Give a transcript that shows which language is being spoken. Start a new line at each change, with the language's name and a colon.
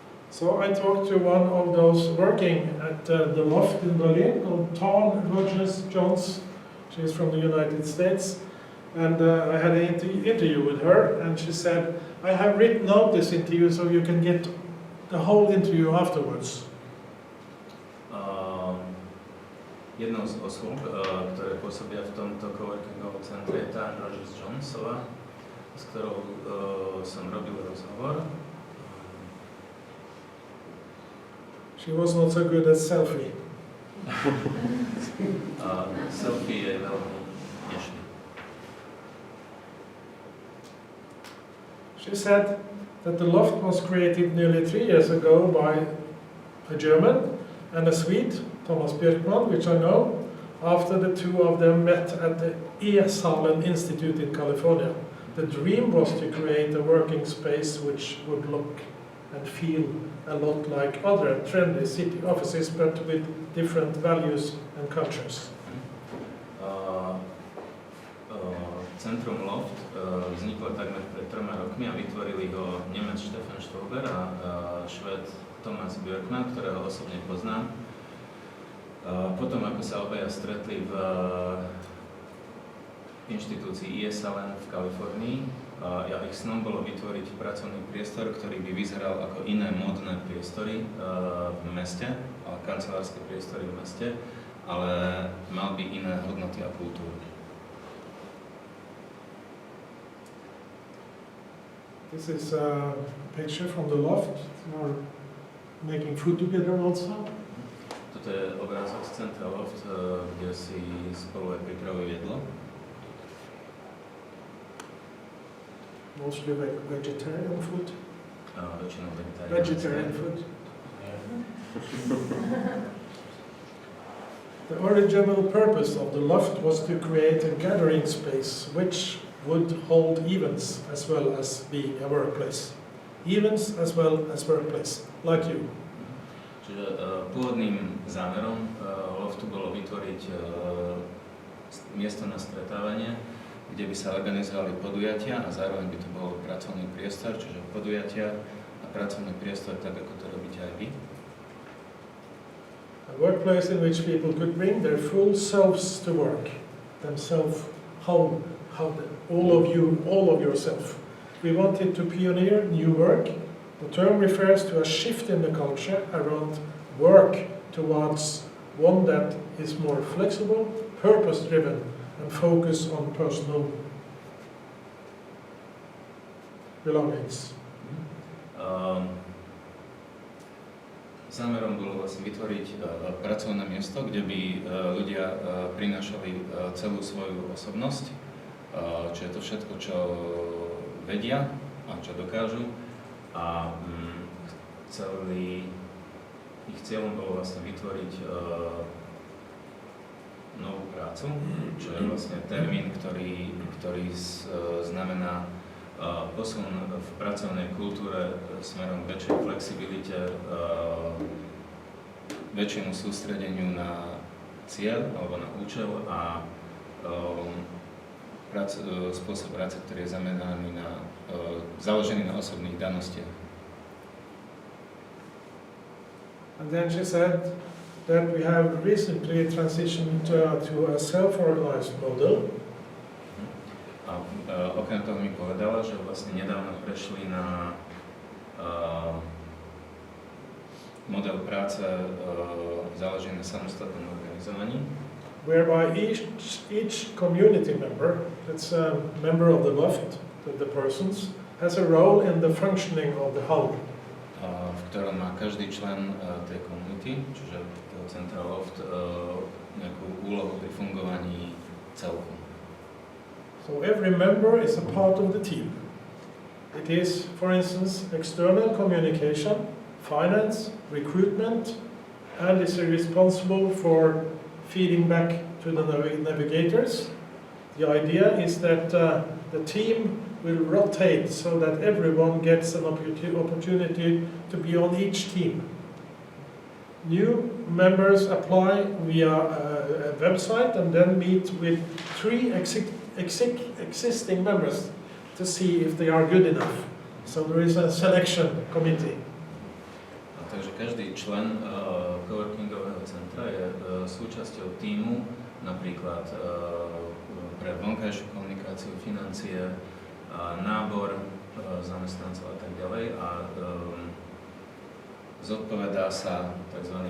English: So I talked to one of those working at the loft in Berlin called Kláštor Rožňava. She's from the United States. And I had an interview with her, and she said, I have written out this interview so you can get the whole interview afterwards.
Slovak: Jednou z osôb, ktoré pôsobia v tomto coworkingovom centre, je tá Rožňava, s ktorou som robil rozhovor.
English: She was not so good at selfie.
Slovak: Selfie je veľmi dnešný.
English: She said that the loft was created nearly 3 years ago by a German and a Swede, Thomas Björkman, which I know, after the two of them met at the ICELAND Institute in California. The dream was to create a working space which would look and feel a lot like other trendy city offices, but with different values and cultures.
Slovak: Centrum Loft vzniklo takmer pred 3 rokmi a vytvorili ho Nemec Stefan Stolber a Švéd Thomas Björkman, ktorého osobne poznám. Potom, ako sa obaja stretli v inštitúcii ICELAND v Kalifornii, ich snom bolo vytvoriť pracovný priestor, ktorý by vyzeral ako iné módne priestory v meste, kancelárske priestory v meste, ale mal by iné hodnoty a kultúru.
English: This is a picture from the loft. We're making food together also.
Slovak: Toto je obrázok z centra Loft, kde si spolu pripravujú jedlo.
English: Mostly vegetarian food.
Slovak: Väčšinou
English: vegetarian food. The original purpose of the loft was to create a gathering space which would hold events as well as being a workplace. Events as well as workplace, like you.
Slovak: Čiže pôvodným zámerom loftu bolo vytvoriť miesto na stretávanie, kde by sa organizovali podujatia a zároveň by to bol pracovný priestor, čiže podujatia a pracovný priestor, tak ako to robíte aj vy.
English: A workplace in which people could bring their full selves to work, themselves, all of yourself, we wanted to pioneer new work. The term refers to a shift in the culture around work towards one that is more flexible, purpose-driven, and focused on personal belongings.
Slovak: Zámerom bolo vlastne vytvoriť pracovné miesto, kde by ľudia prinášali celú svoju osobnosť, čo je to všetko, čo vedia a čo dokážu. A ich cieľom bolo vlastne vytvoriť novú prácu, čo je vlastne termín, ktorý znamená posun v pracovnej kultúre smerom k väčšej flexibilite, väčšiemu sústredeniu na cieľ alebo na účel a spôsob práce, ktorý je založený na osobných danostiach.
English: And then she said that we have recently transitioned to a self-organized model.
Slovak: Okrem toho mi povedala, že vlastne nedávno prešli na model práce založený na samostatnom organizovaní.
English: Whereby each community member, that's a member of the LOFT, the persons, has a role in the functioning of the whole.
Slovak: V ktorom má každý člen tej komunity, čiže toho centra LOFT, nejakú úlohu pri fungovaní celku.
English: So every member is a part of the team. It is, for instance, external communication, finance, recruitment, and is responsible for feeding back to the navigators. The idea is that the team will rotate so that everyone gets an opportunity to be on each team. New members apply via a website and then meet with 3 existing members to see if they are good enough. So there is a selection committee.
Slovak: Takže každý člen coworkingového centra je súčasťou tímu, napríklad pre vonkajšiu komunikáciu, financie, nábor zamestnancov a tak ďalej. A zodpovedá sa tzv.